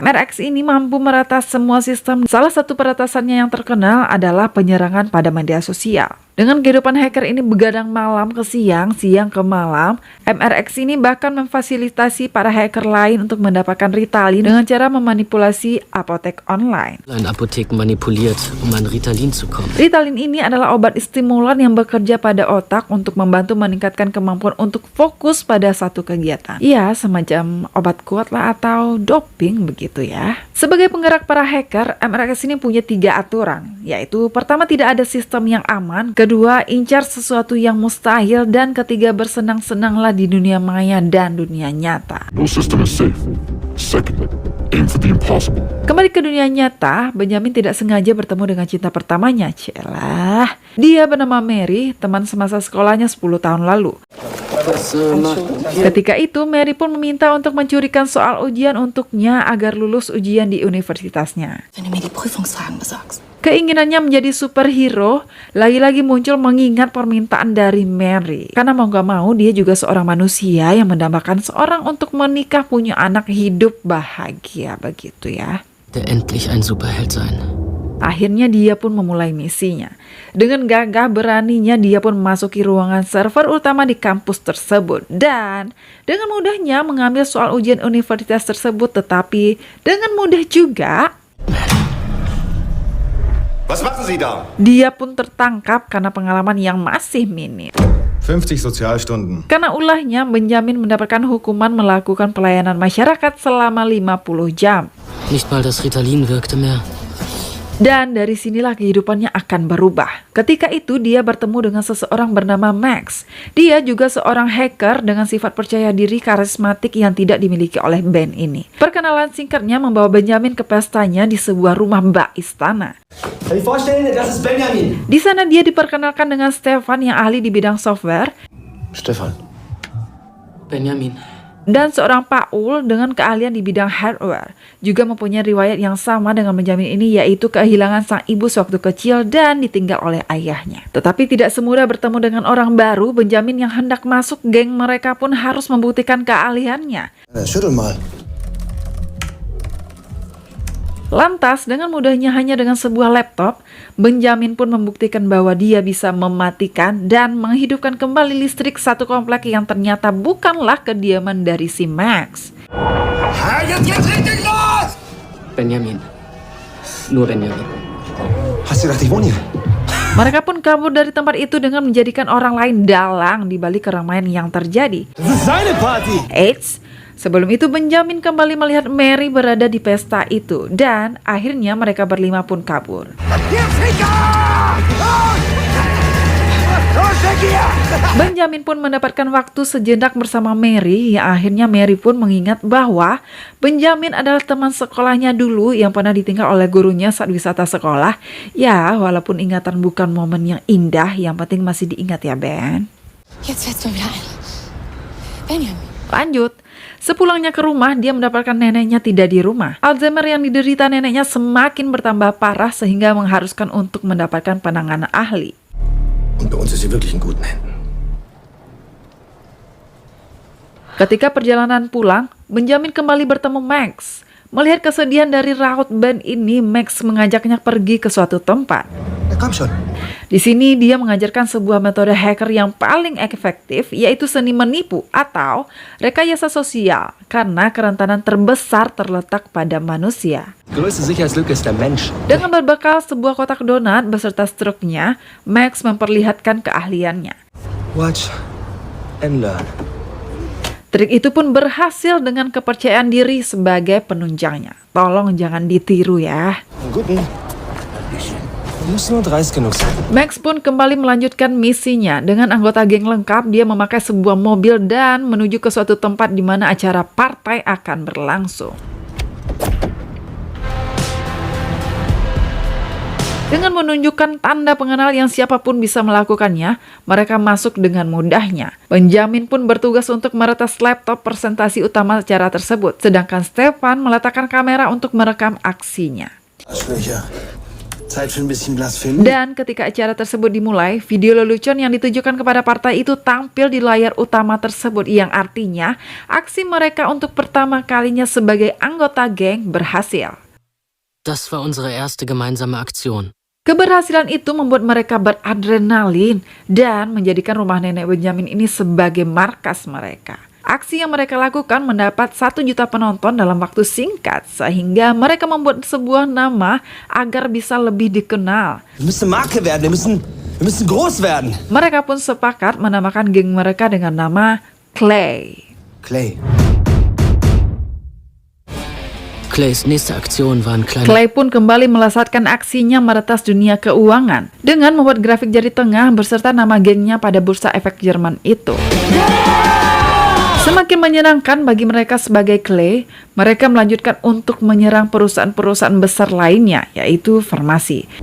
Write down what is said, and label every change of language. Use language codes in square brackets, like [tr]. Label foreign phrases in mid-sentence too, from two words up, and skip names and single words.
[id] MRX ini mampu merata semua sistem. Salah satu peratasannya yang terkenal adalah penyerangan pada media sosial. Dengan kehidupan hacker ini begadang malam ke siang, siang ke malam, MRX ini bahkan memfasilitasi para hacker lain untuk mendapatkan Ritalin dengan cara memanipulasi apotek online. [de] Apotheken manipuliert, an Ritalin zu kommen. [id] Ritalin ini adalah obat stimulan yang bekerja pada otak untuk membantu meningkatkan kemampuan untuk fokus pada satu kegiatan. Ya, semacam obat kuat lah atau doping begitu ya. Sebagai penggerak para hacker, MRX ini punya 3 aturan, yaitu pertama tidak ada sistem yang aman, kedua incar sesuatu yang mustahil, dan ketiga bersenang-senanglah di dunia maya dan dunia nyata. [en] No system is safe. Second, aim for the impossible. [id] Kembali ke dunia nyata, Benjamin tidak sengaja bertemu dengan cinta pertamanya. Celah, dia bernama Mary, teman semasa sekolahnya 10 tahun lalu. Ketika itu, Mary pun meminta untuk mencurikan soal ujian untuknya agar lulus ujian di universitasnya. [de] Wenn du mir die Prüfungsfragen besorgst. [id] Keinginannya menjadi superhero lagi-lagi muncul mengingat permintaan dari Mary. Karena mau gak mau dia juga seorang manusia yang mendambakan seorang untuk menikah, punya anak, hidup bahagia begitu ya. [de] Der endlich ein Superheld sein. [id] Akhirnya dia pun memulai misinya. Dengan gagah beraninya dia pun memasuki ruangan server utama di kampus tersebut. Dan dengan mudahnya mengambil soal ujian universitas tersebut. Tetapi dengan mudah juga [de] Was machen Sie da? [id] dia pun tertangkap karena pengalaman yang masih minim. [de] 50 Sozialstunden. [id] Karena ulahnya, Benjamin mendapatkan hukuman melakukan pelayanan masyarakat selama 50 jam. [de] Nicht mal das Ritalin wirkte mehr. [id] Dan dari sinilah kehidupannya akan berubah. Ketika itu dia bertemu dengan seseorang bernama Max. Dia juga seorang hacker dengan sifat percaya diri karismatik yang tidak dimiliki oleh Ben ini. Perkenalan singkatnya membawa Benjamin ke pestanya di sebuah rumah bak istana. [de] Das ist Benjamin. [id] Di sana dia diperkenalkan dengan Stefan yang ahli di bidang software. Stefan. Benjamin. Dan seorang Paul dengan keahlian di bidang hardware. Juga mempunyai riwayat yang sama dengan Benjamin ini, yaitu kehilangan sang ibu sewaktu kecil dan ditinggal oleh ayahnya. Tetapi tidak semudah bertemu dengan orang baru. Benjamin yang hendak masuk geng mereka pun harus membuktikan keahliannya. [de] Schüttel mal. [id] Lantas, dengan mudahnya hanya dengan sebuah laptop, Benjamin pun membuktikan bahwa dia bisa mematikan dan menghidupkan kembali listrik satu komplek yang ternyata bukanlah kediaman dari si Max. [de] Benjamin. Nur Benjamin. Hast du gedacht, ich wohne hier? [id] Mereka pun kabur dari tempat itu dengan menjadikan orang lain dalang di balik keramaian yang terjadi. [de] Das ist seine Party. [id] Eits, Sebelum itu Benjamin kembali melihat Mary berada di pesta itu dan akhirnya mereka berlima pun kabur. Benjamin pun mendapatkan waktu sejenak bersama Mary, yang akhirnya Mary pun mengingat bahwa Benjamin adalah teman sekolahnya dulu yang pernah ditinggal oleh gurunya saat wisata sekolah. Ya, walaupun ingatan bukan momen yang indah, yang penting masih diingat ya, Ben. [de] Jetzt fällt's mir wieder ein. Benjamin. [id] Lanjut, sepulangnya ke rumah, dia mendapatkan neneknya tidak di rumah. Alzheimer yang diderita neneknya semakin bertambah parah sehingga mengharuskan untuk mendapatkan penanganan ahli. [de] Und bei uns ist sie wirklich in guten Händen. [id] Ketika perjalanan pulang, Benjamin kembali bertemu Max. Melihat kesedihan dari raut Ben ini, Max mengajaknya pergi ke suatu tempat. [de] Na komm schon. [id] Di sini dia mengajarkan sebuah metode hacker yang paling efektif, yaitu seni menipu atau rekayasa sosial, karena kerentanan terbesar terletak pada manusia. [de] Größte Sicherheitslücke ist der Mensch. [id] Dengan berbekal sebuah kotak donat beserta struknya, Max memperlihatkan keahliannya. [en] Watch and learn. [id] Trik itu pun berhasil dengan kepercayaan diri sebagai penunjangnya. Tolong jangan ditiru ya. [de] Einen guten. Du musst nur dreist genug sein. [id] Max pun kembali melanjutkan misinya. Dengan anggota geng lengkap, dia memakai sebuah mobil dan menuju ke suatu tempat di mana acara partai akan berlangsung. Dengan menunjukkan tanda pengenal yang siapapun bisa melakukannya, mereka masuk dengan mudahnya. Benjamin pun bertugas untuk meretas laptop presentasi utama acara tersebut, sedangkan Stefan meletakkan kamera untuk merekam aksinya. [de] Zeit für ein bisschen Blasphemie. [id] Dan ketika acara tersebut dimulai, video lelucon yang ditujukan kepada partai itu tampil di layar utama tersebut, yang artinya aksi mereka untuk pertama kalinya sebagai anggota geng berhasil. [de] Das war unsere erste gemeinsame Aktion. [id] Keberhasilan itu membuat mereka beradrenalin dan menjadikan rumah nenek Benjamin ini sebagai markas mereka. Aksi yang mereka lakukan mendapat 1 juta penonton dalam waktu singkat, sehingga mereka membuat sebuah nama agar bisa lebih dikenal. [de] Wir müssen Marke werden, wir müssen groß werden. [id] Mereka pun sepakat menamakan geng mereka dengan nama Clay. Clay. [de] Clays nächste Aktion war ein kleiner... [id] Clay pun kembali melesatkan aksinya meretas dunia keuangan dengan membuat grafik jari tengah beserta nama gengnya pada bursa efek Jerman itu. Semakin menyenangkan bagi mereka sebagai Clay, mereka melanjutkan untuk menyerang perusahaan-perusahaan besar lainnya, yaitu farmasi.